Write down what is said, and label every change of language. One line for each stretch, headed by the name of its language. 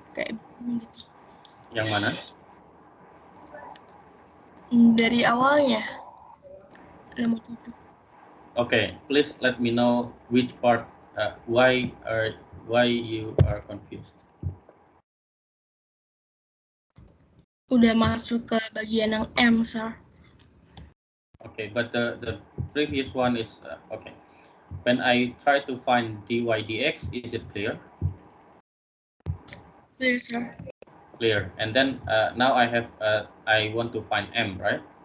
Indonesian: Kayak gitu. Yang mana? Dari awalnya. Nomor 7.
English: Okay, please let me know which part, why you are confused.
Indonesian: Udah masuk ke bagian yang M, sir.
English: Okay, but the previous one is okay. When I try to find dy dx, is it clear? Clear, sir. Clear. And then now I have I want to find m, right?